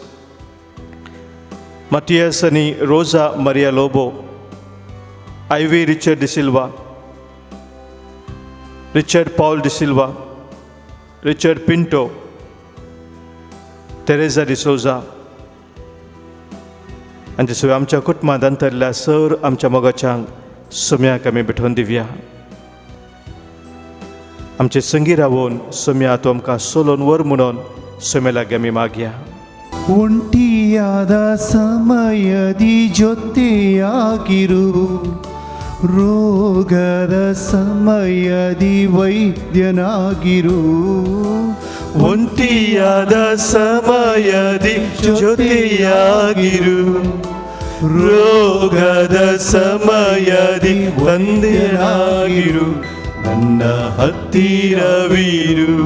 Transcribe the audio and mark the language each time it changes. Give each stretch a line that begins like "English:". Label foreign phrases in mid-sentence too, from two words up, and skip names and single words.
Konkani: मटियस आनी रोजा मारिया लोबो, आयवी रिचर्ड डी सिल्वा, रिचर्ड पॉल डी सिल्वा, रिचर्ड पिंटो, तेरेजा डिसोजा आनी सगळ्या आमच्या कुटुंबांत अंतरल्या सर आमच्या मोगाच्यांक सोम्याक आमी भेटोवन दिवया. आमचे संगी रावोवन सोम्या तूं आमकां सोलोन वर म्हणून सोम्या लागीं आमी मागया.
Kannada: ಒಂಟಿಯಾದ ಸಮಯದಿ ಜೊತೆಯಾಗಿರು, ರೋಗದ ಸಮಯದಿ ವೈದ್ಯನಾಗಿರು. ಒಂಟಿಯಾದ ಸಮಯದಿ ಜೊತೆಯಾಗಿರು, ರೋಗದ ಸಮಯದಿ ತಂದೆಯಾಗಿರು, ನನ್ನ ಹತ್ತಿರವಿರು.